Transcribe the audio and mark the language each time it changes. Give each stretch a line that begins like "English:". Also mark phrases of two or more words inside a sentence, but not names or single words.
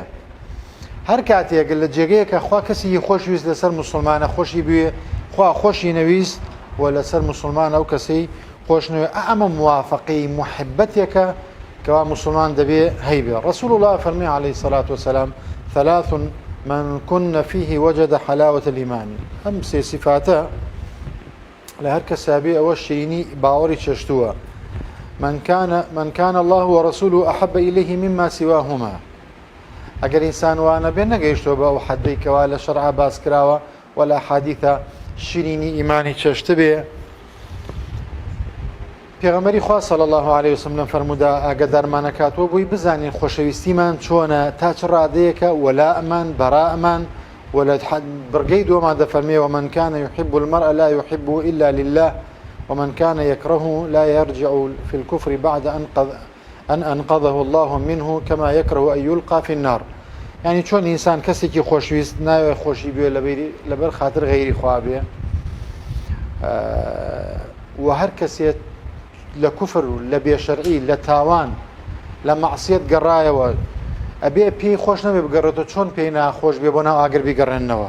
Central Kurdish: هەر کاتێک لە جێگەیە کە خوا کەسی خۆشویست لەسەر موسڵمانە خۆشی بوێ، خوا خۆشی نەویست و لەسەر موسڵمان ئەو کەسەی خۆش نوێ، ئەمە موافقەی محبەتێکە کەوا موسڵمان دەبێ هەیبێ. ڕەسوول الله فەرمی
Arabic: عەلەیهی سەلات وەسەلام: ثلاث من كن فيه وجد حلاوة الإيمان.
Central Kurdish: ئەم سێ صفاتە لە هەر کەسا بێ ئەوە شیرینی باوەڕی چەشتووە.
Arabic: من كان الله ورسوله أحب إليه مما سواهما.
Central Kurdish: ئەگەر ئینسان وانە بێ نەگەیشتۆ بە ئەو حەدەی کەوا لە شەرعا باس کراوە و لە ئەحادیثە شیرینی ئیمانی چەشت بێ. پێغەمبەری خوا
Arabic: صلی الله علیه وسلم
Central Kurdish: فەرموودا ئاگادارمانەکاتەوە بۆی بزانین خۆشەویستیمان چۆنە، تا چ ڕادەیەکە وەلاءمان بەراءمان و لە بڕگەی دووەما دەفەرمێ:
Arabic: ومن كان يحب المرء لا يحبه إلا لله ومن كان يكرهه لا يرجع في الكفر بعد أن أنقذه الله منه كما يكره أن يلقى في النار.
Central Kurdish: يعني چۆن ئینسان کەسێکی خۆشویست ناوێ خۆشی بوێ لەبەر خاتر غەیری خوا بێ، و هەر کەسێت لە کوفر و لە بێشەرعی، لە تاوان، لە مەعسیەت گەڕایەوە، ئەبێ پێی خۆش نەبێ بگەڕێتەوە، چۆن پێی ناخۆش بێ بۆ ناو ئاگر بیگەڕێنەوە.